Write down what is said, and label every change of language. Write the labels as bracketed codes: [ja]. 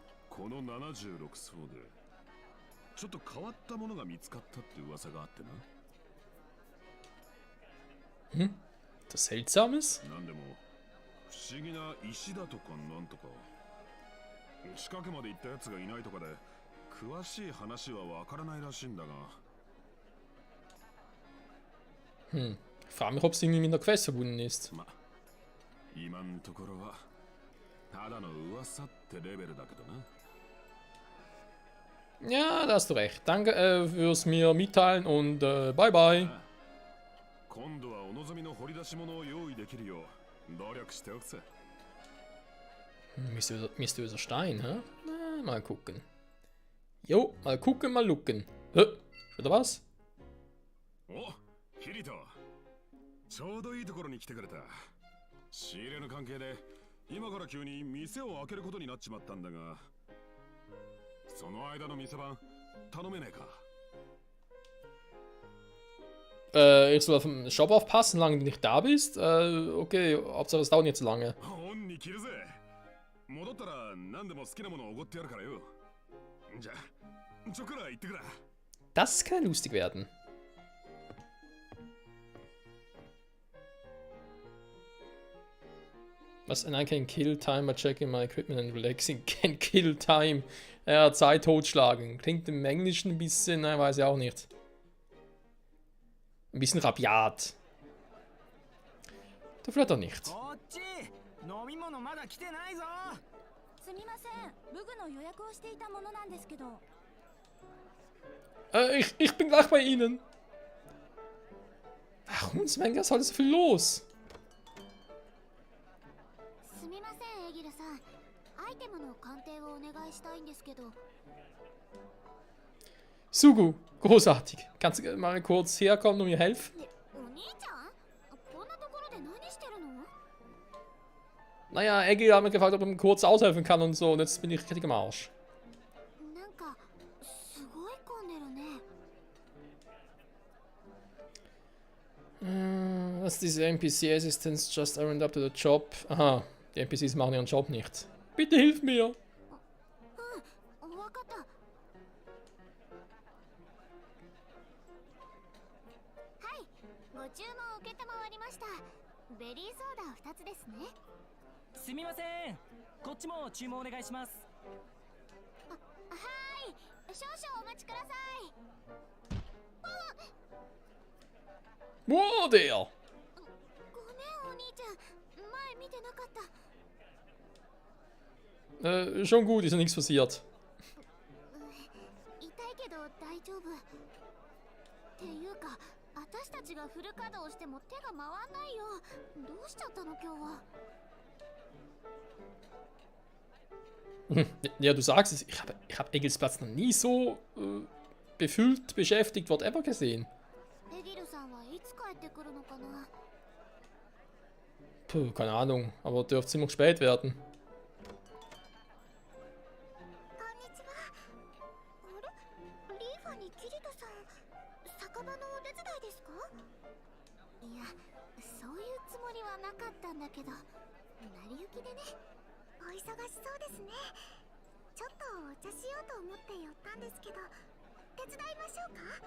[ja] この76層で、ちょっと変わったものが見つかったって噂があってな。 [de] Hm? Das Seltsames? [ja] なんでも不思議な石だとかなんとか近くまで行ったやつがいないとかで詳しい話はわからないらしいんだが。 [de] Ich frage mich, ob es irgendwie mit einer Quest verbunden ist. [ja] ま、今んところはただの噂ってレベルだけどな。 [de] Ja, da hast du recht. Danke fürs mir mitteilen und bye bye. [ja] 今度はお望みの掘り出し物を用意できるよう努力しておくぜ。 [de] Mysteriöser Stein, hä? Na, mal gucken. Jo, mal gucken, mal lucken. Hä? Oder was? [ja] お、キリト。ちょうどいいところに来てくれた。仕入れの関係で今から急に店を開けることになっちまったんだが、その間の店番頼めねえか。 [de] Ich soll auf den Shop aufpassen, solange du nicht da bist. Okay, Hauptsache es dauert nicht zu lange. [ja] 恩に着るぜ。戻ったら何でも好きなものをおごってやるからよ。じゃあ、ちょくら行ってくら。 [de] Das kann ja lustig werden. Was? [en] And I can kill time by checking my equipment and relaxing. Can kill time. [de] Ja, Zeit totschlagen. Klingt im Englischen ein bisschen, nein, weiß ich auch nicht. Ein bisschen rabiat. Du vielleicht doch nicht. [ja] こっち飲み物まだ来てないぞ。すみません、ブグの予約をしていたものなんですけど。 [de] Ich bin gleich bei Ihnen. Warum ist mein Gast heute so viel los? [ja] すみません、エギルさん。アイテムの鑑定をお願いしたいんですけど。 [de] Sugu, großartig. Kannst du mal kurz herkommen und mir helfen? [ja] お兄ちゃん？こんなところで何してるの？ [de] Naja, Eggy hat mich gefragt, ob er mir kurz aushelfen kann und so, und jetzt bin ich richtig am Arsch. [ja] なんかすごい混んでるね。 [de] Was diese [en] NPC-Assistants just aren't up to the job. [de] Aha, die NPCs machen ihren Job nicht. Bitte hilf mir! [ja] うん、わかった。はい、ご注文受けたまわりました。ベリーソーダ2つですね。すみません。こっちも注文お願いします。はーい、少々お待ちください。 [de] Wow, der! [ja] ごめんお兄ちゃん、前見てなかった。 [de] Schon gut, ist ja nichts passiert. [ja] 痛いけど大丈夫。っていうか、私たちがフル稼働しても手が回んないよ。どうしちゃったの今日は。 [de] Ja, du sagst es, ich hab Egils Platz noch nie so befüllt, beschäftigt, whatever gesehen. [ja] エギルさんはいつ帰ってくるのかな。 [de] Puh, keine Ahnung, aber dürfte ziemlich spät werden. [ja] こんにちは。あれ、リーファにキリトさん、酒場のお手伝いですか？いや、そういうつもりはなかったんだけど、成り行きでね。お忙しそうですね。ちょっとお茶しようと思って寄ったんですけど、手伝いましょうか？